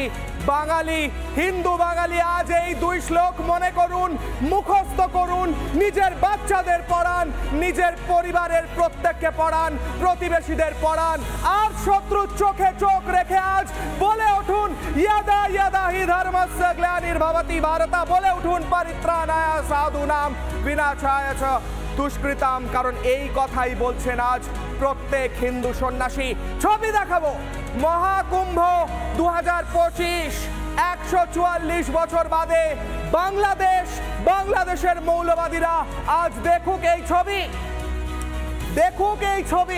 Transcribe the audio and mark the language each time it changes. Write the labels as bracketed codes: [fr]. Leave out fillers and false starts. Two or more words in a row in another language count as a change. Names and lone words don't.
[bn] বাঙালি, হিন্দু বাঙালি আজ এই দুই শ্লোক মনে করুন, মুখস্থ করুন, নিজের বাচ্চাদের পড়ান, নিজের পরিবারের প্রত্যেককে পড়ান, প্রতিবেশীদের পড়ান, আর শত্রুর চোখে চোখ রেখে আজ বলে উঠুন, [sa] ইয়দা ইয়দা হি ধর্মস্য গ্লানির্ভবতি ভারতঃ। [bn] বলে উঠুন, [sa] পরিত্রাণায় সাধুনাম বিনাশায় চ দুষ্কৃতাম। [bn] কারণ এই কথাই বলছেন আজ প্রত্যেক হিন্দু সন্ন্যাসী। ছবি দেখাবো, মহাকুম্ভ 2025, 144 বছর বাদে বাংলাদেশ, বাংলাদেশের মৌলবাদীরা আজ দেখুক এই ছবি, দেখুক এই ছবি।